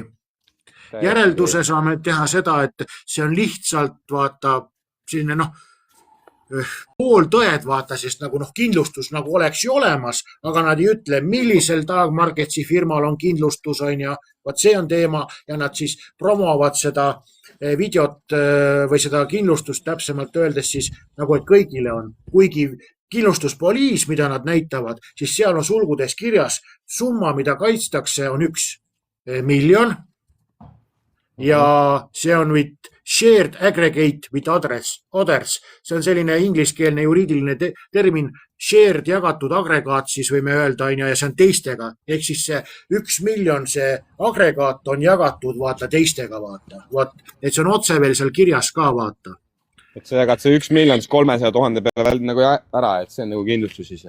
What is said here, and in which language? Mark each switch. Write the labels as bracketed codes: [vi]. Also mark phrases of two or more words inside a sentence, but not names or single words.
[et] Järelduse saame teha seda, et see on lihtsalt vaata selline pooltõed, vaata, sest nagu kindlustus nagu oleks ju olemas, aga nad ei ütle, millisel Tag Marketsi firmal on kindlustus, vaat see on teema ja nad siis promovad seda videot või seda kindlustust täpsemalt öeldes siis nagu, et kõigile on. Kuigi kindlustuspoliis, mida nad näitavad, siis seal on sulgudes kirjas summa, mida kaitstakse, on 1 miljon ja see on [en] shared aggregate with others. [et] See on selline ingliskeelne juriidiline termin, shared jagatud agregaat siis võime öelda, ja see on teistega. Ehk siis see 1 miljon, see agregaat on jagatud vaata teistega, vaata. Et see on otse veel seal kirjas ka, vaata. Et sa jagad see 1 miljon 300 000 peale veel nagu ära, et see on nagu kindlustus ise.